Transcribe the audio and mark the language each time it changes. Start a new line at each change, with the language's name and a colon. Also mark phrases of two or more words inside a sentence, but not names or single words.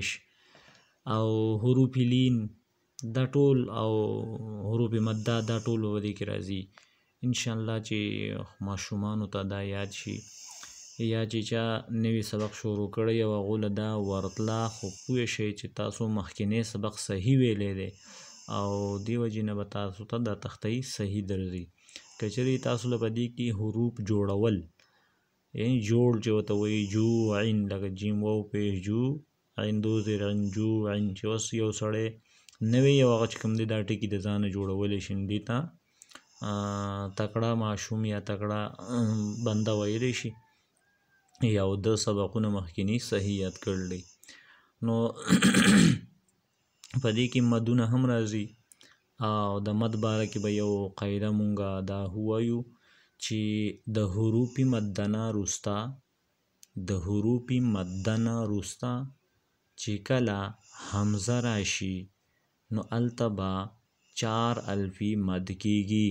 Pashto: او حروف لین دا ټول او حروف مده دا ټول به دې کې راځي
Arabic: انشاءالله
Pashto: چې ماشومانو ته دا یاد شي یا چې چا نوی سبق شروع کړی او هغو له دا ورتله خو پوه شئ چې تاسو مخکینی سبق صحیح ویلی دی او دې وجې نه به تاسو ته دا تختی صحیح درځي. که چېرې تاسو له په دې کې حروف جوړول یعنې جوړ چې ورته وایي جو عین لکه جیم واو پیش جو عین دو زیر عین جو عین چې اوس یو سړی نوی یو هغه چې کوم دی دا ټکي د ځانه جوړولی شي دې ته تکړه ماشوم یا تکړه بنده ویلی شي یا د سبقونه مخکینی صحیح یاد کړلی. نو په دې کې مدونه هم راځي او د مد باره کې به یو قاعده مونږه دا ووایو چې د حروف مدنه وروسته چې کله حمزه راشي نو هلته به 4 الفی مد کیږي.